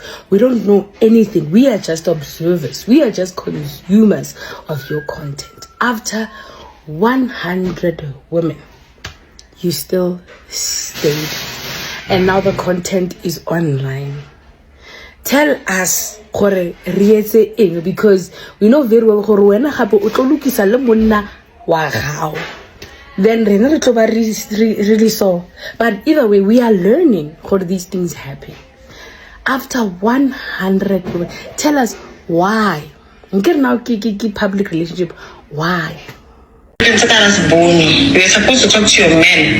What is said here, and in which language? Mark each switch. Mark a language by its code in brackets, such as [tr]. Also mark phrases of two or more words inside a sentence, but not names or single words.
[en] We don't know anything. We are just observers. We are just consumers of your content. After 100 women, you still stayed, and now the content is online. Tell us [st] gore re etse eng, [en] because we know very well [st] gore wena gape o tlo lokisa le monna wa gago, then rena re tlo ba [en] really so. But either way, we are learning how these things happen. After 100 women, tell us why. Okay, now public relationship, why? You were supposed to talk to your man.